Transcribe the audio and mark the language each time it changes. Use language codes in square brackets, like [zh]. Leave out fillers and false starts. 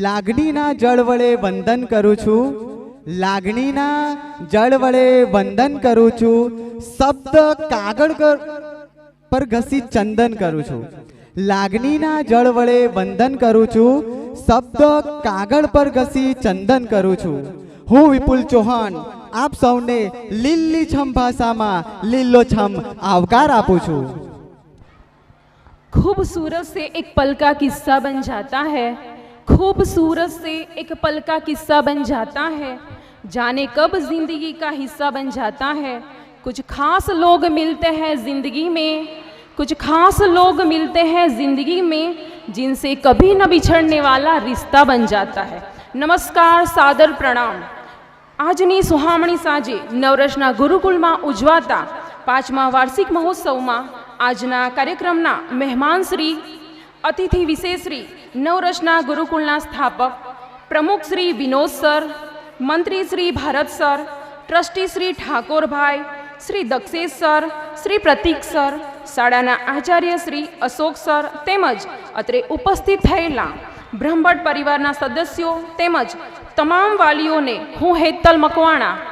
[gu] લાગણીના જળ વડે વંદન કરું છું, લાગણીના જળ વડે વંદન કરું છું, શબ્દ કાગળ પર ઘસી ચંદન કરું છું। લાગણીના જળ વડે વંદન કરું છું, શબ્દ કાગળ પર ઘસી ચંદન કરું છું। હું વિપુલ ચૌહાણ આપ સૌને લીલીછમ ભાષામાં લીલોછમ આવકાર આપું છું। [hi] खूबसूरत से एक पल का किस्सा बन जाता है, खूबसूरत से एक पल का किस्सा बन जाता है, जाने कब जिंदगी का हिस्सा बन जाता है। कुछ खास लोग मिलते हैं जिंदगी में, कुछ खास लोग मिलते हैं जिंदगी में, जिनसे कभी न बिछड़ने वाला रिश्ता बन जाता है। नमस्कार, सादर प्रणाम। [gu] આજની સુહામણી સાંજે નવરસના ગુરુકુળમાં ઉજવાતા 5મા વાર્ષિક મહોત્સવમાં આજના કાર્યક્રમના મહેમાન શ્રી અતિથિ વિશેષ શ્રી નવરસના ગુરુકુળના સ્થાપક પ્રમુખ શ્રી વિનોદ સર, મંત્રી Shri Bharat sir, trustee Shri Thakorbhai, Shri Dakshesh sir, Shri પ્રતીક સર, શાળાના આચાર્ય શ્રી અશોક સર તેમજ અત્રે ઉપસ્થિત થયેલા બ્રહ્મભટ્ટ પરિવારના સદસ્યો તેમજ તમામ વાલીઓને હું હેતલ મકવાણા,